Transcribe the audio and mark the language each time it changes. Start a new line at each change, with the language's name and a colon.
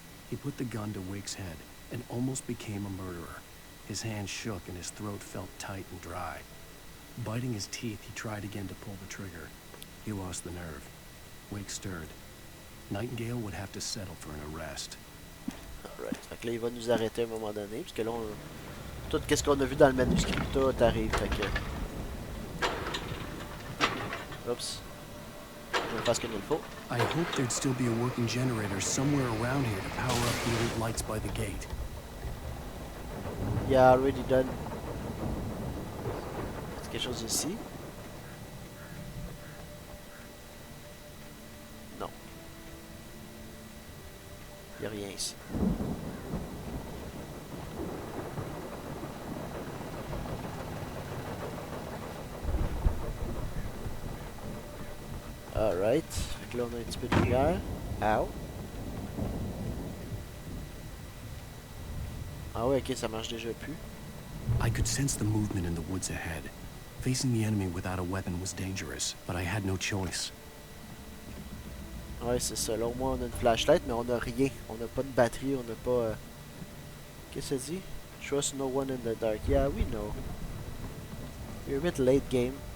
English: He put the gun to Wake's head and almost became a murderer. His hands shook and his throat felt tight and dry. Biting his teeth, he tried again to pull the trigger. He lost the nerve. Wake stirred. Nightingale would have to settle for an arrest.
French: Alright, fait que là il va nous arrêter à un moment donné, parce que là tout ce qu'on a vu dans le manuscrit, tout arrive, fait que... Oups. On va faire ce qu'il nous faut.
English: I hoped there'd still be a working generator somewhere around here to power up the old lights by the gate. Yeah, already done.
French: C'est quelque chose ici? Non. Il n'y a rien ici.
English: Alright.
French: Fait que là on a un petit peu de lumière. Ow. Ah ouais, ok, ça marche déjà plus.
English: I could sense the movement in the woods ahead. Facing the enemy without a weapon was dangerous, but I had no choice.
French: Ouais, c'est ça. Là, au moins, on a une flashlight, mais on a rien. On n'a pas de batterie, on n'a pas... Qu'est-ce que ça dit?
English: Trust no one in the dark. Yeah, we know. You're a bit late, game.